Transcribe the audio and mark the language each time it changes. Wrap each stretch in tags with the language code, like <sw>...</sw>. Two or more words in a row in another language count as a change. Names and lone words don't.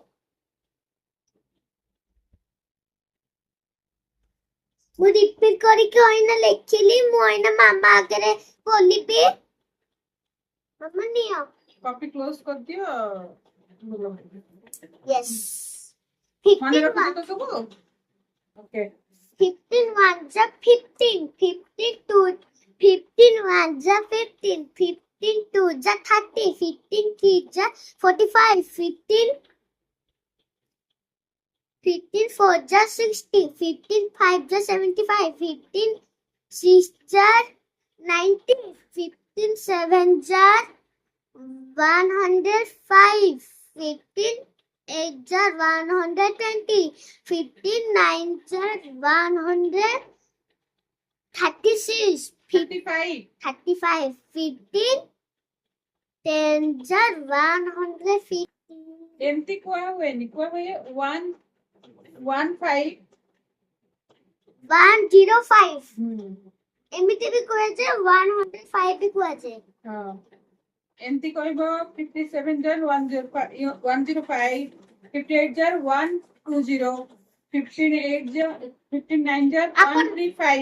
<or>ମୁଁ ରିପିଟ୍ କରିକି ଅଇନା ଲେଖିଲି। ମୁଁ ଅଇନା ମାମା ଆଗରେ ବୋଲିବି। ମାମା ନିଅ।</or> <en>copy close</en> <or>କରିଦିଅ। Yes. ମନେ 15 ରଖୁଛ ତ ସବୁ? ଓକେ।</or> <en>15 ones are 15. 15 ones are 15. 15 twos are 30. 15 threes are 45. 15 fours are 60. 15 fives are 75. 15 sixes are 90. 15 sevens are 105. 15 eights are 120. 15 nines are 136. 35. 35. 15 tens are 150.</en> <or>ଏମିତି କୁହା ହୁଏନି, କୁହା ହୁଏ 115। 105. ଏମିତି ବି କୁହାଯାଏ, 105 ବି କୁହାଯାଏ। ହଁ, ଏମିତି କହିବ 57 ଜାର 105, 58 ଜାର 120, 59 ଜାର 135।</or>